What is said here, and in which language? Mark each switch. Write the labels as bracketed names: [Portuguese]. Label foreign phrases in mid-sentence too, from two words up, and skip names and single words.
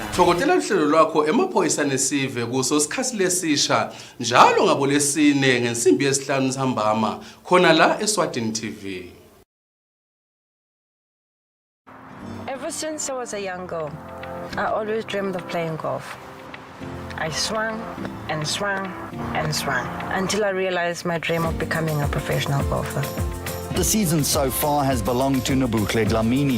[Swati] Thokotela uhlelo lwakho emaphoyisa nesive kuso sikhathi lesisha njalo ngabo lesine ngensimbi yesihlanu sihambama khona la Eswatini TV. [English] Ever since I was a young girl, I always dreamed of playing golf. I swung and swung and swung until I realized my dream of becoming a professional golfer. The season so far has belonged to Nobuhle Dlamini.